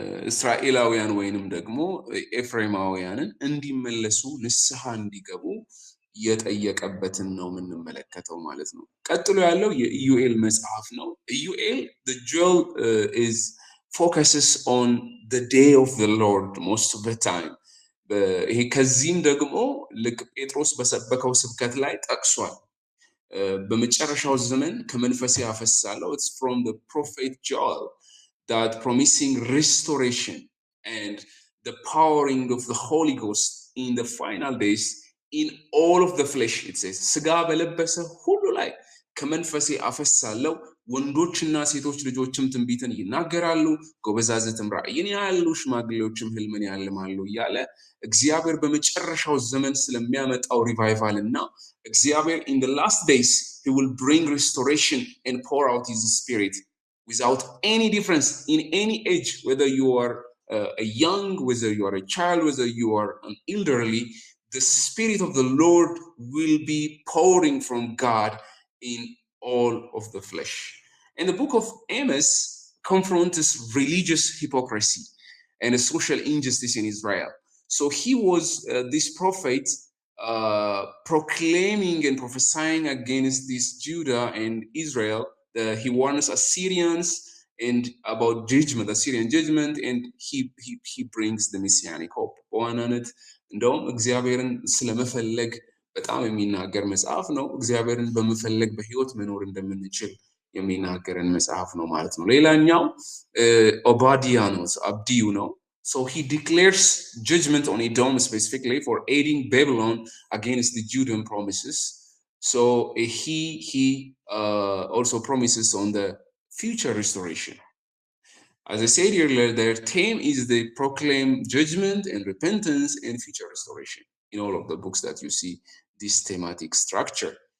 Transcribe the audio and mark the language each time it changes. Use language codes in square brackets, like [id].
[am] እስራኤላውያን ወይንም ደግሞ ኤፍሬማውያንን እንዲመለሱ ንስሐ እንዲገቡ የጠየቀበትን ነው የምንመለከተው ማለት ነው። ቀጥሎ ያለው የኢዩኤል መጽሐፍ ነው። ኢዩኤል [en] the jewel is focuses on the day of the Lord most of the time። [am] ይሄ ከዚህም ደግሞ ልክ ጴጥሮስ በሰበከው ስብከት ላይ ጠቅሷል። በመጨረሻው ዘመን ከመንፈሴ አፈሳለሁ። [en] It's from the prophet Joel that promising restoration and the powering of the Holy Ghost in the final days in all of the flesh, it says, [am] ስጋ በለበሰ ሁሉ ላይ ከመንፈሴ አፈሳለሁ፣ ወንዶችና ሴቶች ልጆችም ትንቢትን ይናገራሉ፣ ጎበዛዝትም ራእይን ያያሉ፣ ሽማግሌዎችም ህልምን ያልማሉ እያለ እግዚአብሔር በመጨረሻው ዘመን ስለሚያመጣው ሪቫይቫል እና [en] እግዚአብሔር in the last days he will bring restoration and pour out his spirit without any difference in any age, whether you are a young, whether you are a child, whether you are an elderly, the spirit of the Lord will be pouring from God in all of the flesh. And the book of Amos confronts religious hypocrisy and a social injustice in Israel. So he was this prophet proclaiming and prophesying against this Judah and Israel. He warns Assyrians and about judgment, Assyrian judgment, and he brings the messianic hope. [am] እንደውም እግዚአብሔርን ስለመፈለግ በጣም የሚናገር መጽሐፍ ነው። እግዚአብሔርን በመፈለግ በህይወት መኖር እንደምንችል የሚናገረን መጽሐፍ ነው ማለት ነው። ሌላኛው ኦባዲያ ነው፣ አብዲዩ ነው። [en] So he declares judgment on Edom specifically for aiding Babylon against the Judean promises. So he also promises on the future restoration. As I said earlier, their theme is they proclaim judgment and repentance and future restoration. In all of the books that you see this thematic structure.